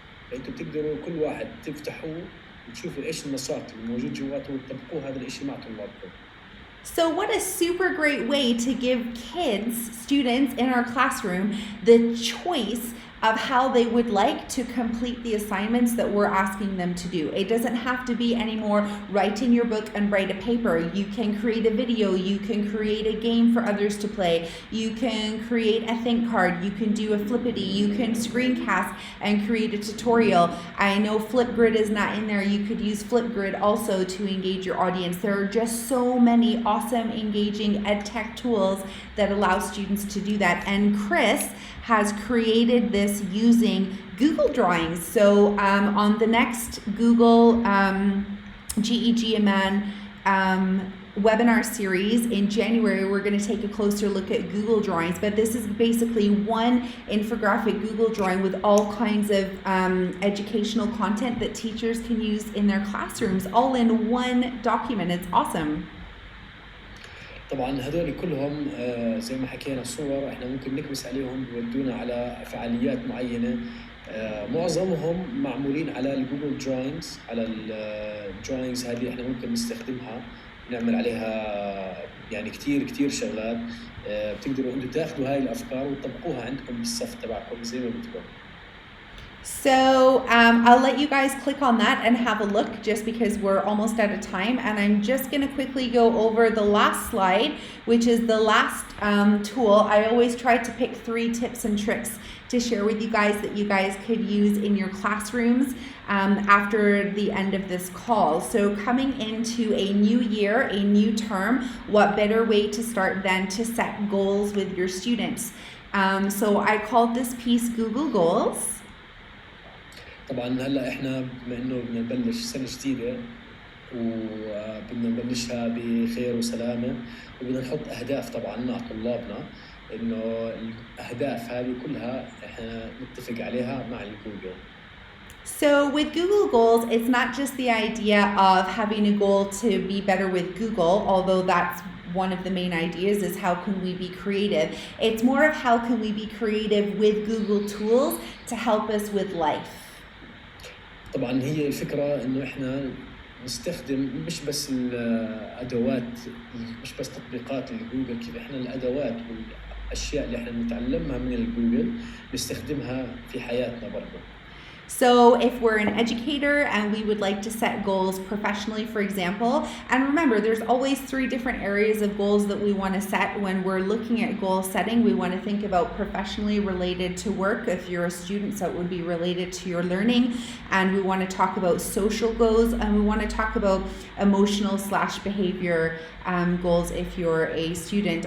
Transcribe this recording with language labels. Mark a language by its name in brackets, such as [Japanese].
[Arabic] فانتوا بتقدروا كل واحد تفتحوه وتشوفوا ايش النشاط اللي موجود جواته وتطبقوا هذا الشيء مع طلابكم. [English] So what a super great way to give kids, students in our classroom, the choice of how they would like to complete the assignments that we're asking them to do. It doesn't have to be anymore write in your book and write a paper. You can create a video, you can create a game for others to play, you can create a think card, you can do a flippity, you can screencast and create a tutorial. I know Flipgrid is not in there. You could use Flipgrid also to engage your audience. There are just so many awesome engaging ed tech tools that allow students to do that. And Chris has created this using Google Drawings. So on the next Google GEG Amman webinar series in January, we're going to take a closer look at Google Drawings. But this is basically one infographic Google drawing with all kinds of educational content that teachers can use in their classrooms, all in one document. It's awesome. [Arabic] طبعا هذول كلهم زي ما حكينا صور احنا ممكن نكبس عليهم بيودونا على فعاليات معينه، معظمهم معمولين على الجوجل دراينجز، على الدراينجز هذه احنا ممكن نستخدمها نعمل عليها يعني كتير شغلات. بتقدروا انتم تاخذوا هاي الافكار وتطبقوها عندكم بالصف تبعكم زي ما بدكم. [English] So I'll let you guys click on that and have a look just because we're almost out of time. And I'm just going to quickly go over the last slide, which is the last tool. I always try to pick 3 tips and tricks to share with you guys that you guys could use in your classrooms after the end of this call. So coming into a new year, a new term, what better way to start than to set goals with your students? So I called this piece Google Goals. [Arabic] طبعا هلا احنا بما انه بدنا نبلش سنه جديده وبدنا نبلشها بخير وسلامة، وبدنا نحط أهداف طبعا مع طلابنا، إنه الأهداف هذه كلها إحنا نتفق عليها مع الجوجل. [English] So with Google Goals, it's not just the idea of having a goal to be better with Google, although that's one of the main ideas is how can we be creative. It's more of how can we be creative with Google tools to help us with life. [Arabic] طبعا هي الفكرة إنه إحنا نستخدم مش بس الأدوات، مش بس تطبيقات الجوجل، كيف إحنا الأدوات والأشياء اللي إحنا نتعلمها من الجوجل نستخدمها في حياتنا برضه. [English] So if we're an educator and we would like to set goals professionally, for example, and remember there's always 3 different areas of goals that we want to set. When we're looking at goal setting, we want to think about professionally related to work. If you're a student, so it would be related to your learning. And we want to talk about social goals, and we want to talk about emotional/behavior goals if you're a student.